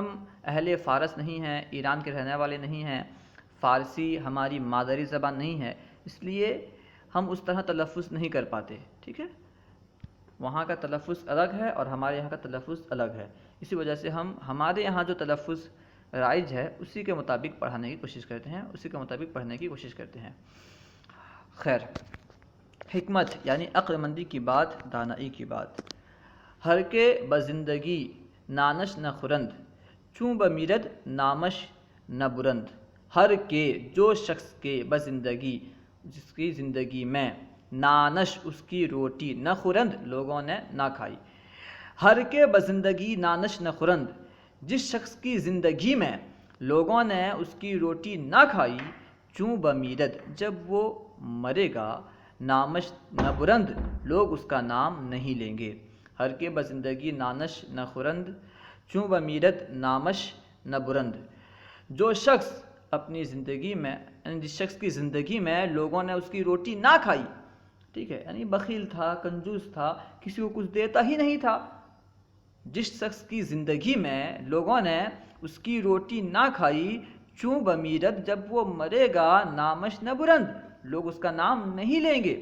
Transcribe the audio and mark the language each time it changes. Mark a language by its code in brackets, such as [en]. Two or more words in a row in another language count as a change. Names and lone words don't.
[ur] اہل فارس نہیں ہیں، ایران کے رہنے والے نہیں ہیں، فارسی ہماری مادری زبان نہیں ہے، اس لیے ہم اس طرح تلفظ نہیں کر پاتے، ٹھیک ہے، وہاں کا تلفظ الگ ہے اور ہمارے یہاں کا تلفظ الگ ہے، اسی وجہ سے ہم ہمارے یہاں جو تلفظ رائج ہے اسی کے مطابق پڑھانے کی کوشش کرتے ہیں، اسی کے مطابق پڑھنے کی کوشش کرتے ہیں۔ خیر، حکمت یعنی عقل مندی کی بات، دانائی کی بات۔ [fa] ہر کے بزندگی نانش نہ خورند، چوں بمیرد نامش نہ برند۔ ہر کے [ur] جو شخص [fa] کے بزندگی، [ur] جس کی زندگی میں، نانش اس کی روٹی، [fa] نہ خورند [ur] لوگوں نے نہ کھائی۔ [fa] ہر کے بزندگی نانش نہ خورند، [ur] جس شخص کی زندگی میں لوگوں نے اس کی روٹی نہ کھائی، [fa] چوں بمیرد [ur] جب وہ مرے گا، [fa] نامش نہ برند [ur] لوگ اس کا نام نہیں لیں گے۔ [fa] ہر کے بزندگی نانش نہ خورند، چوں بمیرد نامش نہ برند۔ [ur] جو شخص اپنی زندگی میں، یعنی جس شخص کی زندگی میں لوگوں نے اس کی روٹی نہ کھائی، ٹھیک ہے، یعنی بخیل تھا، کنجوس تھا، کسی کو کچھ دیتا ہی نہیں تھا، جس شخص کی زندگی میں لوگوں نے اس کی روٹی نہ کھائی، [fa] چوں بمیرد [ur] جب وہ مرے گا، [fa] نامش نہ برند [ur] لوگ اس کا نام نہیں لیں گے۔